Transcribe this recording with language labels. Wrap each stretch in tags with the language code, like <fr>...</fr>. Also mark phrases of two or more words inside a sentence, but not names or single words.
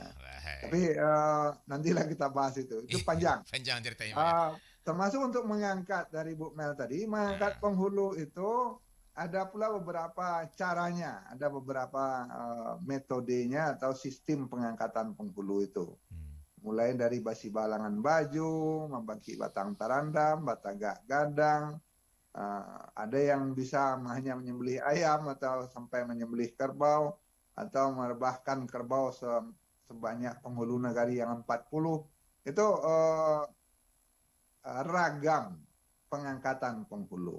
<id>Tapi nantilah kita bahas itu. Itu panjang. Panjang ceritanya, Mak. Ya. Termasuk untuk mengangkat dari Bu Mel tadi, mengangkat penghulu itu ada pula beberapa caranya, ada beberapa metodenya atau sistem pengangkatan penghulu itu. Mulai dari</id> <min>basi balangan baju, membagi batang tarandam, batagak gadang,</min> <id>ada yang bisa hanya menyembelih ayam atau sampai menyembelih kerbau, atau merebahkan kerbau sebanyak penghulu nagari yang 40. Itu ragam pengangkatan penghulu.</id>